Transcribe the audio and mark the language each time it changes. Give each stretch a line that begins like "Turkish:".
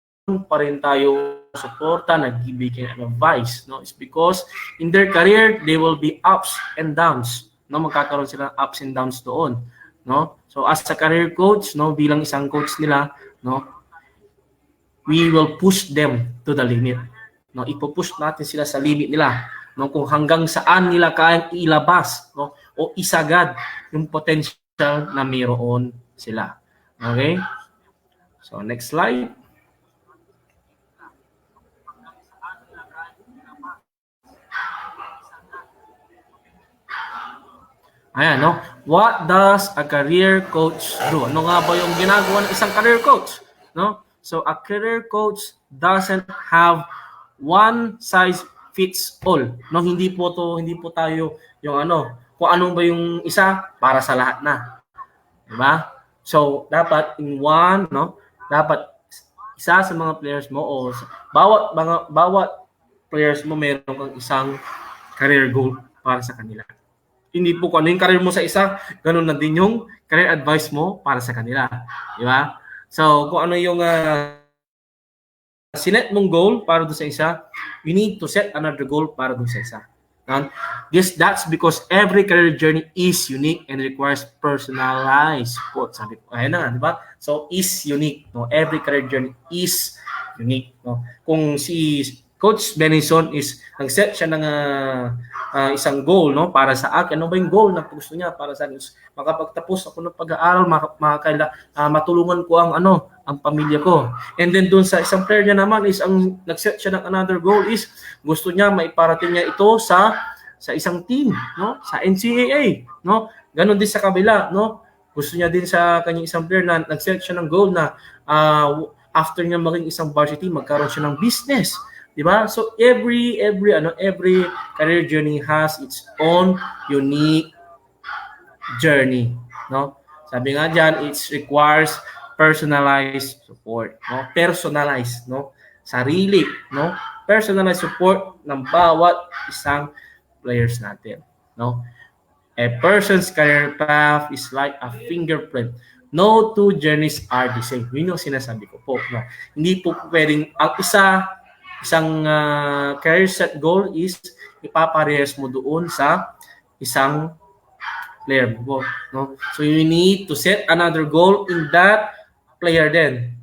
Filipino: Pa rin tayo suporta, nagbibigay ng advice, no?
English: It's because in their career they will be ups and downs, no?
Filipino: Magkakaroon sila ng
English: ups and downs doon, no? So as a career coach, no,
Filipino: bilang isang coach nila,
English: no, we will push them to the limit, no?
Filipino: Ipo-push natin sila sa limit nila, no, kung hanggang saan nila kayang ilabas, no, o isagad yung potential na mayroon sila. Okay?
English: So next slide.
Filipino: Ayan, no?
English: What does a career coach do?
Filipino: Ano nga ba yung ginagawa ng isang career coach? No?
English: So, a career coach doesn't have one size fits all.
Filipino: No, hindi po tayo yung kung ano ba yung isa para sa lahat na. 'Di ba? So, dapat in one, no? Dapat isa sa mga players mo o bawat players mo meron kang isang career goal para sa kanila. Hindi po kung ano yung career mo sa isa, ganun na din yung career advice mo para sa kanila. Di ba? So, kung ano yung sinet mong goal para doon sa isa,
English: you need to set another goal
Filipino: para doon sa isa.
English: That's because every career journey is unique and requires personalized support.
Filipino: Sabi ko, ayun na, di ba?
English: So, is unique. No? Every career journey is unique.
Filipino: No? Kung si Coach Benison is nag-set siya ng isang goal, no, para sa akin. Ano ba yung goal na gusto niya para sa akin? Makapagtapos ako ng pag-aaral, matulungan ko ang pamilya ko. And then doon sa isang player niya naman is ang nag-set siya ng another goal is gusto niya maiparating niya ito sa isang team, no, sa NCAA, no. Ganon din sa kabila, no. Gusto niya din sa kanyang isang player na nag-set siya ng goal na after niya maging isang varsity, magkaroon siya ng business. Di ba?
English: So every career journey has its own unique journey, no?
Filipino: Sabi nga diyan,
English: it requires personalized support, no?
Filipino: Personalized, no? Sarili, no? Personalized support ng bawat isang players natin, no?
English: A person's career path is like a fingerprint. No two journeys are the same.
Filipino: Yun yung sinasabi ko po. No? Hindi po pwedeng ang isang career set goal is ipaparehas mo doon sa isang player mo. No?
English: So you need to set another goal in that player din.